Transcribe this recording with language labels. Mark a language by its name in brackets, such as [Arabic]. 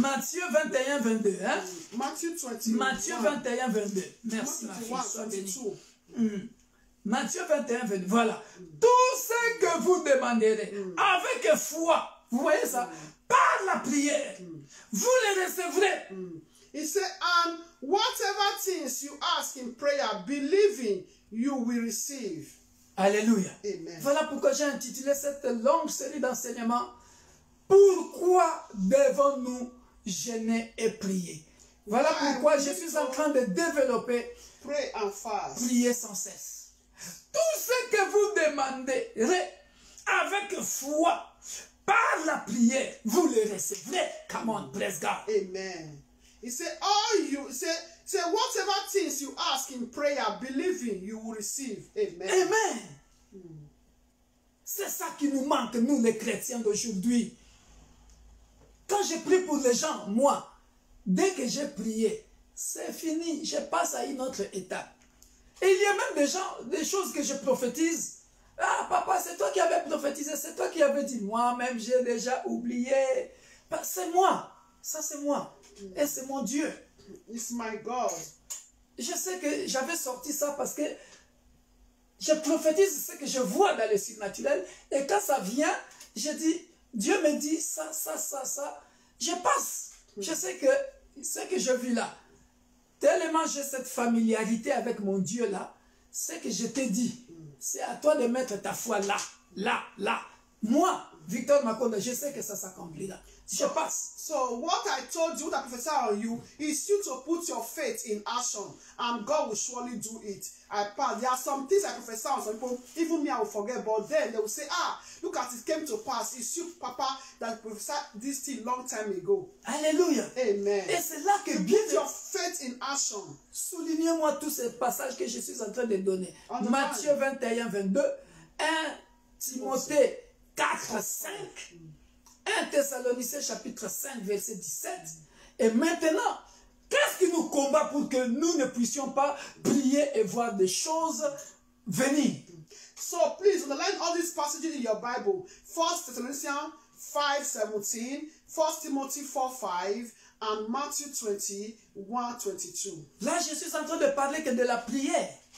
[French] Matthieu 21, 22. Hein? Matthieu 21, 22. Merci, ma fille. Sois bénie. Matthieu 21, 22. Voilà. Tout ce que vous demanderez avec foi, vous voyez ça, par la prière, vous les recevrez. [English] He said, and whatever things you ask in prayer, believing, you will receive. [French] Alléluia. Amen. Voilà pourquoi j'ai intitulé cette longue série d'enseignements. Pourquoi devons-nous gêner et prier? Voilà pourquoi je suis en train de développer [English] Pray and fast. [French] prier sans cesse. Tout ce que vous demanderez avec foi par la prière, vous le recevrez. [English] Come on, praise God. Amen. He said, say whatever things you ask in prayer, believing, you will receive. Amen. Amen. [French] C'est ça qui nous manque, nous les chrétiens d'aujourd'hui. Quand je prie pour les gens, moi, dès que j'ai prié, c'est fini, je passe à une autre étape. Et il y a même des gens, des choses que je prophétise. Ah, papa, c'est toi qui avais prophétisé, c'est toi qui avais dit, moi-même, j'ai déjà oublié. C'est moi, ça c'est moi. Et c'est mon Dieu. [English] It's my God. [French] Je sais que j'avais sorti ça parce que je prophétise ce que je vois dans le surnaturel. Et quand ça vient, je dis, Dieu me dit ça. Je passe. Je sais que ce que je vis là, tellement j'ai cette familiarité avec mon Dieu là, ce que je t'ai dit, c'est à toi de mettre ta foi là. Moi, Victor Makonda, je sais que ça s'accomplira. Je passe. [English] So what I told you, what I prophesy on you, is you to put your faith in action, and God will surely do it. I pass. There are some things I prophesy on some people, even me I will forget, but then they will say, look at it came to pass. It's you, Papa, that prophesied this thing long time ago. [French] Alléluia. Amen. Et c'est là que [English] You [French] bien [English] put your faith in action. [French] Soulignez-moi tous ces passages que je suis en train de donner. On Matthieu 21, 22, 1 Timothée 4, 5, 1 Thessaloniciens chapitre 5, verset 17. Et maintenant, qu'est-ce qui nous combat pour que nous ne puissions pas prier et voir des choses venir? [English] So please underline all these passages in your Bible. 1 Thessalonians 5:17, 1 Timothy 4:5, and Matthew 21:22. [French] Là, je suis en train de parler que de la prière.